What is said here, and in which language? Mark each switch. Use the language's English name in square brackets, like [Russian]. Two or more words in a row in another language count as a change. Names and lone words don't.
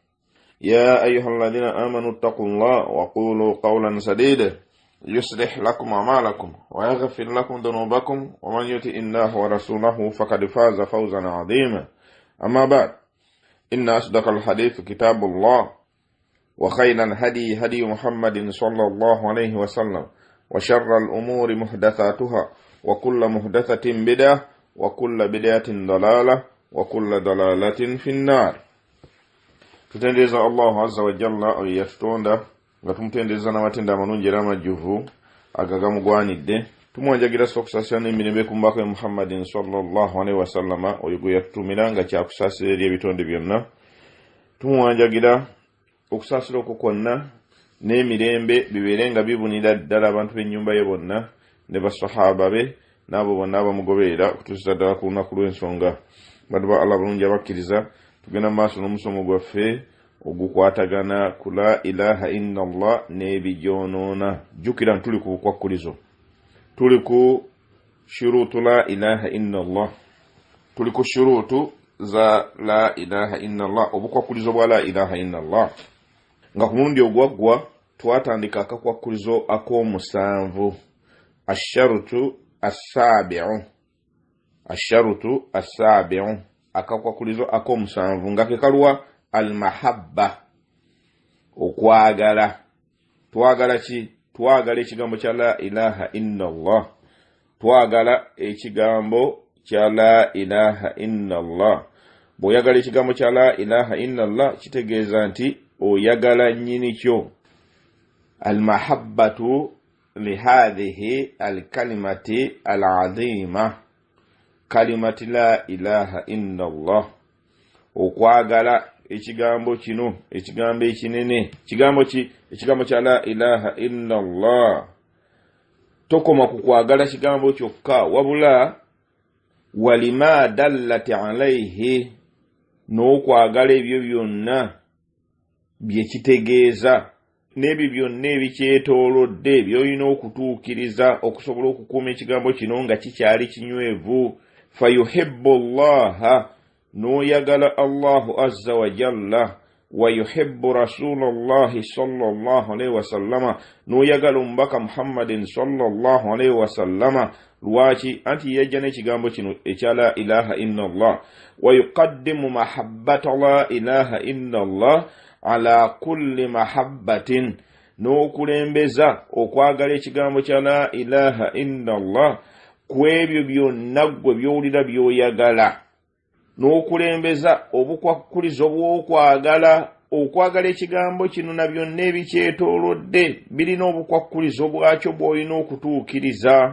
[Arabic] يا أيها الذين آمنوا اتقوا الله وقولوا قولا سديدا يصلح لكم أعمالكم ويغفر لكم ذنوبكم ومن يطع الله ورسوله فقد فاز فوزا عظيما أما بعد إن أصدق الحديث كتاب الله وخير الهدي هدي محمد صلى الله عليه وسلم وشر الأمور محدثاتها وكل محدثة بدعة وكل بدعة ضلالة وكل ضلالة في النار. [Ganda] tutendeza [Arabic] الله عز وجل [Ganda] oyatonda nga tumutendeza n'amatenda amalungi era amajjuvu agagamugwanidde tumwanjagira sokusasana emirembe ku mbaka Muhammadin [Arabic] صلى الله عليه وسلم [Ganda] oyo gwe yatutumira nga kyakusasira eri ebitonde byonna. Tumwanjagira okusasira okwo kwonna n'emirembe bibeere nga bibunira ddala abantu b'ennyumba ye bonna ne basahaba be n'abo bonna abamugoberera okutuusa ddala ku lunaku lw'ensonga. Bantu ba Allah balungi abakkiriza, tugenda maaso n'omusomo gwaffe ogukwatagana ku [Arabic] لا إله إلا الله [Ganda] n'ebigyonoona. Jjukira tuli ku bukwakkulizo, tuli ku shuruutu [Arabic] لا إله إلا الله, [Ganda] tuli ku shuruutu za [Arabic] لا إله إلا الله, [Ganda] obukwakkulizo bwa [Arabic] لا إله إلا الله. [Ganda] Nga ku mulundi ogwaggwa twatandika akakwakkulizo ak'omusanvu, [Arabic] الشرط السابع, [Ganda] akakwakkulizo ak'omusanvu nga ke kaluwa almahabba, okwagala. Twagala ki? Twagala ekigambo kya [Arabic] لا إله إلا الله, [Ganda] twagala ekigambo kya [Arabic] لا إله إلا الله. [Ganda] Bw'oyagala ekigambo kya [Arabic] لا إله إلا الله [Ganda] kitegeeza nti oyagala nnyini kyo. [Arabic] المحبة لهذه الكلمة اللازمة, كلمة لا إله إلا الله. [Ganda] Okwagala ekigambo kino, ekigambo ekinene, ekigambo ki? Ekigambo kya [Arabic] لا إله إلا الله. [Ganda] Tokoma ku kwagala kigambo kyokka, wabula [Arabic] ولما دلت عليه, [Ganda] n'okwagala ebyo byonna bye kitegeeza, n'ebyo byonna ebikyetoolodde by'olina okutuukiriza okusobola okukuuma ekigambo kino nga kikyali kinywevu. [Arabic] فيحب الله, [Ganda] n'oyagala Allahu [Arabic] عز وجل ويحب رسول الله صلى الله عليه وسلم, [Ganda] n'oyagala omubaka Muhammadin [Arabic] صلى الله عليه وسلم. [Ganda] Lwaki? Anti yajja n'ekigambo kino ekya [Arabic] لا إله إلا الله. ويقدم محبة لا إله إلا الله على كل محبة, [Ganda] n'okulembeza okwagala ekigambo kya [Arabic] لا إله إلا الله [Ganda] ku ebyo byonna gwe by'owulira by'oyagala, n'okulembeza obukwakkulizo bw'okwagala ekigambo kino na byonna ebikyetoolodde birina obukwakkulizo bwakyo bw'olina okutuukiriza.